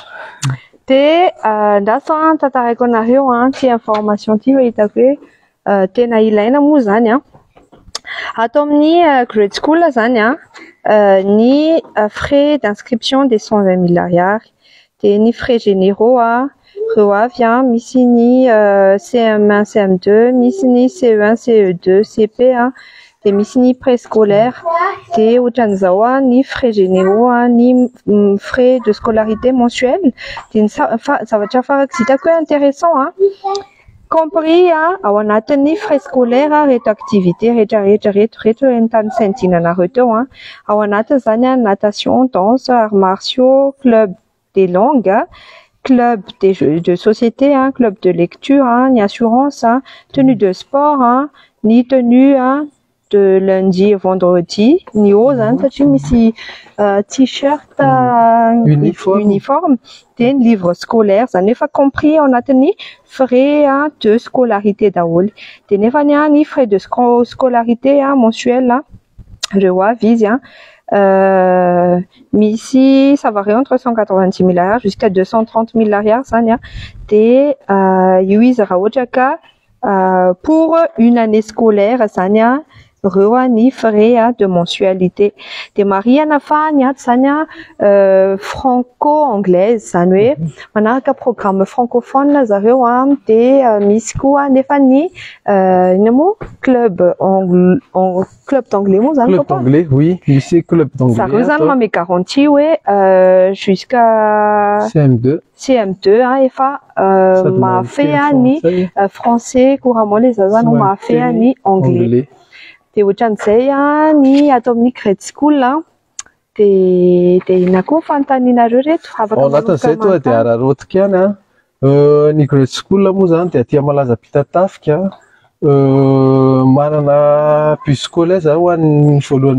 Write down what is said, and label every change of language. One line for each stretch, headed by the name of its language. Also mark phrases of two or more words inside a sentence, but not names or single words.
Malagasy: De ndaso tantaraiko anareo ty information ty hitako hoe tena ilaina moa zany atao amin'ny
English: grade school
Malagasy: zany ny
French: frais d'inscription des
Malagasy: 120 000 ariary de ny
French: frais généraux
Malagasy: reo avy misy ny CM1 CM2 misy ny CE1 CE2 CP de misy ny préscolaire de ohatran'izao ny
French: frais généraux
Malagasy: ny
French: frais de scolarité mensuelle
Malagasy: de ny zavatra farak'izay hitako hoe intéressant compris ao anatin'ny
French: frais scolaire
Malagasy: reto activité rehetra entany saindinanareo teo ao anatin'
French: zany natation, danse, arts martiaux, club des langues, club des jeux de société, club de lecture, ny assurance, tenue de sport, ny tenue de lundi et vendredi,
Malagasy: ny haut zany satria misy t-shirt uniforme de ny
French: livre scolaire
Malagasy: zany efa compris ao anatin'ny
French: frais de scolarité
Malagasy: daholo de nefa ny
French: frais de scolarité mensuel
Malagasy: reo avy izy misy
French: ça varie entre 190 000 ariary jusqu'à 230 000 ariary
Malagasy: zany de io izy raha ohatra ka
French: pour une année scolaire
Malagasy: zany reo ny
French: frais de mensualité
Malagasy: de marihana fa ny ato zany franco-anglaise zany hoe manaraka
French: programme francophone
Malagasy: zareo de misy koa nefa ny ino moa
French: club d'anglais
Malagasy: moa zany
French: club d'anglais oui misy club d'anglais
Malagasy: zareo zany mame garantie hoe
French: jusqu'à CM2
Malagasy: efa mahafehy ny
French: français couramment les
Malagasy: zany mahafehy ny anglais de ohatran'izay ny atao amin'ny
English: grade school
Malagasy: de ina koa fanontanianareo reto afaka ao anatin'izay toa de ararotika ihany ny
English: grade school
Malagasy: moa zany de aty malaza Pitatafika manana
French: bus scolaire
Malagasy: zany ho an'ny voalohany